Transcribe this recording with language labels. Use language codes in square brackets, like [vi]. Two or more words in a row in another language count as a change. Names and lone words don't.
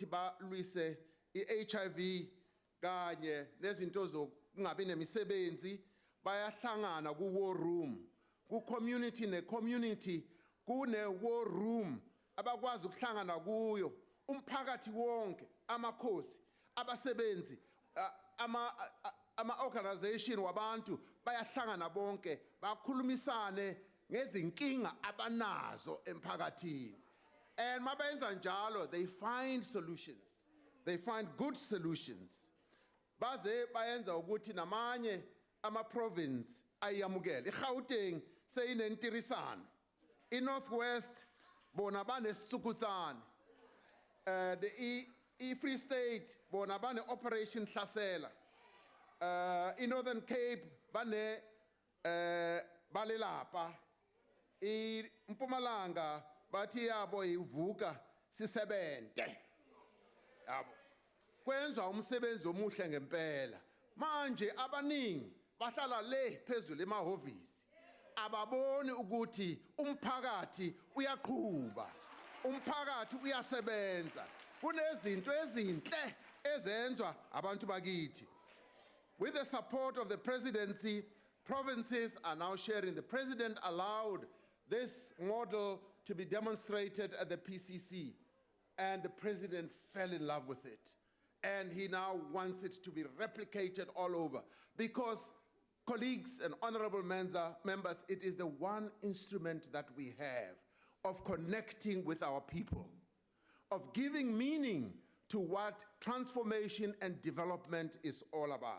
[zu] balwise i-HIV kanye nezinto zokungabi nemisebenzi, bayahlangana ku- [en] war room, [zu] ku-community ne-community kune- [en] war room [zu] abakwazi ukuhlangana kuyo, umphakathi wonke, amakhosi, abasebenzi, ama-organization wabantu bayahlangana bonke bakhulumisane ngezinkinga abanazo emphakathini. And mabenza njalo, [en] they find solutions. They find good solutions. [zu] Baze bayenza ukuthi namanye ama-province ayamukele. IGauteng seyinentirisano. I-Northwest bona banesitsukutsane. I-Free State bona bane-Operation Hlasela. I-Northern Cape bane balelapa. I-Mpumalanga bathi yabo ivuka sisebente. Yabo. Kwenza umsebenzi omuhle ngempela. Manje abaningi bahlala le phezulu emahhovisi. Ababoni ukuthi umphakathi uyaqhubha. Umphakathi uyasebenza. Kunezinto ezinhle ezenzwa abantu bakithi. [en] With the support of the presidency, provinces are now sharing. The president allowed this model to be demonstrated at the PCC, and the president fell in love with it. And he now wants it to be replicated all over because, colleagues and honorable members, it is the one instrument that we have of connecting with our people, of giving meaning to what transformation and development is all about.